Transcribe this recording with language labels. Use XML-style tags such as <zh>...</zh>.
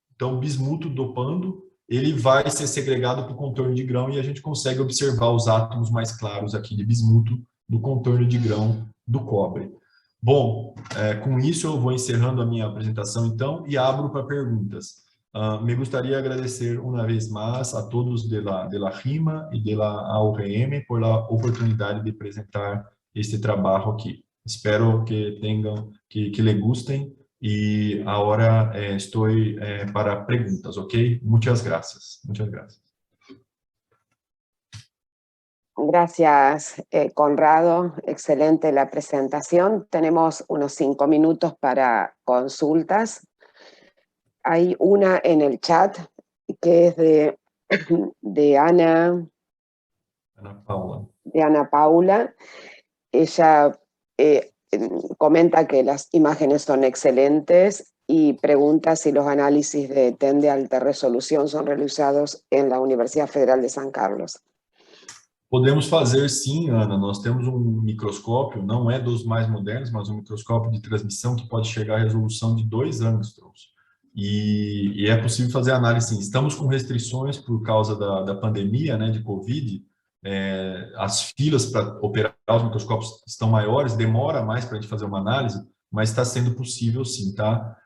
<pt>Então, bismuto dopando, ele vai ser segregado para o contorno de grão e a gente consegue observar os átomos mais claros aqui de bismuto do contorno de grão do cobre. Bom, com isso eu vou encerrando a minha apresentação, então, e abro para perguntas. Me gostaria de agradecer uma vez mais a todos de la RIMA e de la AURM por a oportunidade de apresentar este trabalho aqui. Espero que tenham,</pt> <es>que les gustem y ahora estoy para preguntas, ¿ok? Muchas gracias. Muchas gracias. Gracias, Conrado. Excelente la presentación. Tenemos unos 5 minutos para consultas. Hay una en el chat que es de Ana Paula. De Ana Paula. Ella comenta que las imágenes son excelentes y pregunta si los análisis de TEM de alta resolución son realizados en la Universidad Federal de San Carlos.</es> <pt>Podemos fazer sim, Ana. Nós temos um microscópio, não é dos mais modernos, mas um microscópio de transmissão que pode chegar à resolução de 2 angstroms. E é possível fazer análise sim. Estamos com restrições por causa da pandemia, né, de Covid. As filas para operar os microscópios estão maiores, demora mais para a gente fazer uma análise, mas está sendo possível sim, tá?</pt>